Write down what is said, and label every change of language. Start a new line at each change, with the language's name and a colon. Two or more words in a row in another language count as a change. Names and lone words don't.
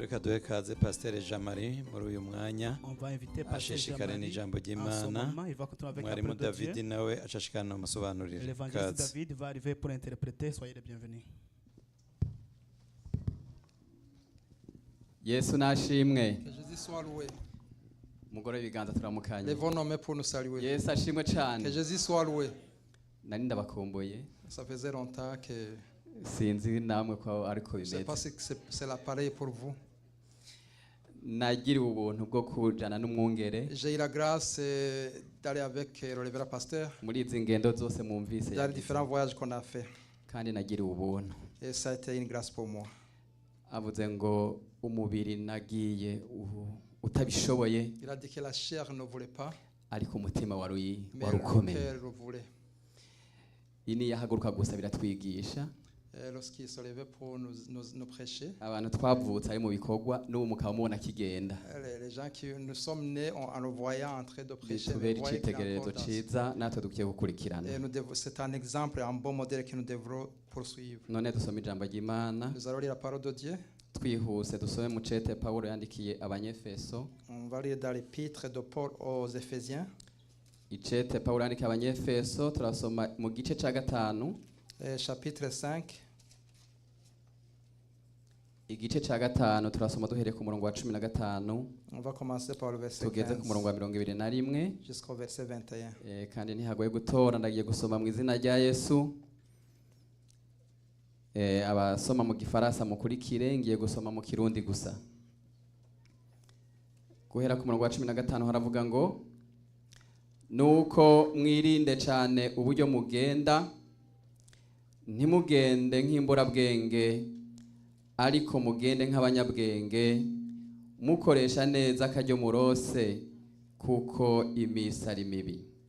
Rundi: duhe kaze Pasteur Jean-Marie muri uyu mwanya
French: On va inviter Pasteur
Rundi: ashishikare
French: Jean-Marie.
Rundi: n'ijambo
French: En ce
Rundi: ry'Imana.
French: moment, il va continuer avec la
Rundi: Mwarimu
French: parole de Dieu.
Rundi: David nawe ashishikana umusobanurire.
French: L'évangéliste
Rundi: Kaze.
French: David va arriver pour interpréter. Soyez les bienvenus.
Rundi: Yesu nashimwe.
French: Que Jésus soit loué.
Rundi: Mugore w'ibiganza turamukanye.
French: Lèvons nos mains pour nous saluer.
Rundi: Yesu ashimwe
French: Que
Rundi: cyane.
French: Jésus soit loué.
Rundi: Nari ndabakumbuye.
French: Ça faisait longtemps que
Rundi: Sinzi namwe ko ariko
French: je ne sais pas
Rundi: bimeze.
French: si c'est l'appareil pour vous.
Rundi: Nagiriwe ubuntu bwo kujana n'umwungere
French: J'ai eu la grâce d'aller avec le révérend pasteur
Rundi: muri izi ngendo zose mwumvise
French: dans les différents voyages qu'on a fait.
Rundi: kandi nagiriwe ubuntu.
French: Et ça a été une grâce pour moi.
Rundi: Avuze ngo umubiri nagiye utabishoboye
French: Il a dit que la chair ne voulait pas,
Rundi: ariko umutima wari
French: mais le
Rundi: ukomeye.
French: cœur le voulait.
Rundi: Ini yahaguruka gusa biratwigisha.
French: Et lorsqu'il se levait pour nous prêcher,
Rundi: Abantu twavutse ari mu bikorwa n'ubu mukaba mubona kigenda.
French: les gens qui nous sommes nés en le voyant en train de prêcher,
Rundi: Bitubera
French: nous voyaient qu'il est
Rundi: icitegererezo
French: encore dans-
Rundi: ciza natwe dukwiye gukurikirana.
French: Et c'est un exemple, un bon modèle que nous devrons poursuivre.
Rundi: None dusoma ijambo ry'Imana.
French: Nous allons lire la parole de Dieu.
Rundi: Twihuse dusome mu cete Pawulo yandikiye abanyefeso.
French: On va lire dans l'épître de Paul aux Éphésiens,
Rundi: Icete Pawulo yandikiye abanyefeso turasoma mu gice ca gatanu.
French: chapitre 5.
Rundi: Igice ca gatanu turasoma duhereye ku murongo wa 15
French: On va commencer par le verset
Rundi: tugeze ku murongo wa 15 21
French: jusqu'au verset 21.
Rundi: kandi ntihagoye gutora ndagiye gusoma mu izina rya Yesu. Abasoma mu gifaransa mukurikire ngiye gusoma mu kirundi gusa. Guhera ku murongo wa 15 haravuga ngo nuko mwirinde cyane uburyo mugenda ntimugende nk'imburabwenge ariko mugende nk'abanyabwenge mukoresha neza akaryo murose kuko imisi ari mibi.